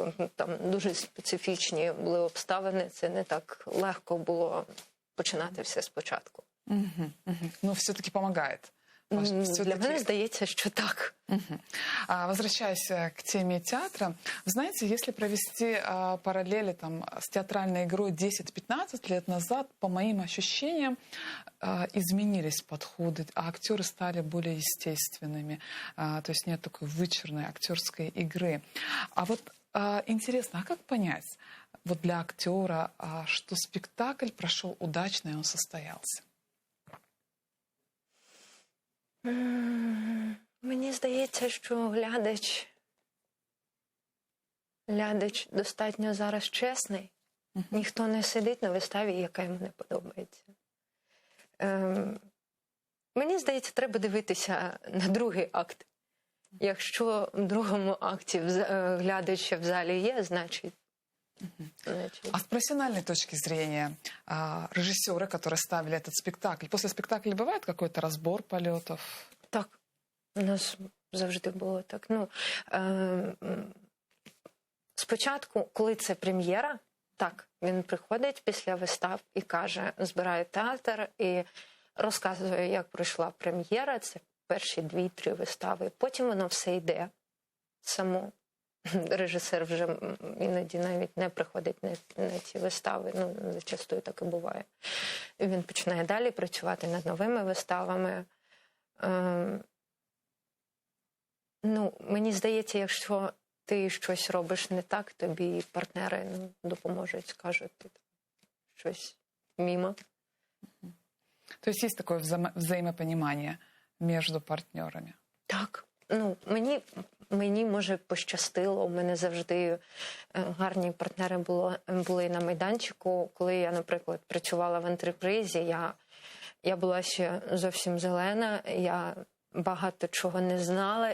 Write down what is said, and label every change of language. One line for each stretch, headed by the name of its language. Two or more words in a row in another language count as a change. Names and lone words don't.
Ukrainian: Там дуже специфічні були обставини, це не так легко було починати все спочатку.
Russian: Ну, все-таки помогает.
Ukrainian: Для мене здається, що так.
Russian: Возвращаясь к теме театра, вы знаете, если провести параллели с театральной игрой 10-15 лет назад, по моим ощущениям, изменились подходы, а актеры стали более естественными, то есть нет такой вычурной актерской игры. А вот интересно, а как понять вот для актера, что спектакль прошел удачно и он состоялся?
Ukrainian: Мені здається, що глядач достатньо зараз чесний. Ніхто не сидить на виставі, яка йому не подобається. Мені здається, треба дивитися на другий акт. Якщо в другому акті глядач в залі є, значить...
Russian: А с профессиональной точки зрения, режиссеры, которые ставили этот спектакль, после спектакля бывает какой-то разбор полетов?
Ukrainian: Так. У нас Завжди було так. Спочатку, коли це прем'єра, так, він приходить після вистав і каже, збирає театр і розказує, як пройшла прем'єра, це перші 2-3 вистави. Потім воно все йде само. Режисер вже іноді навіть не приходить на ці вистави, зачастую так і буває. І він починає далі працювати над новими виставами. Мені здається, якщо ти щось робиш не так, тобі партнери допоможуть, скажуть, ти щось мимо.
Russian: То есть есть такое взаимопонимание между партнерами?
Ukrainian: Так. Мені, може, пощастило. У мене завжди гарні партнери були на майданчику. Коли я, наприклад, працювала в антрепризі, я була ще зовсім зелена, я багато чого не знала.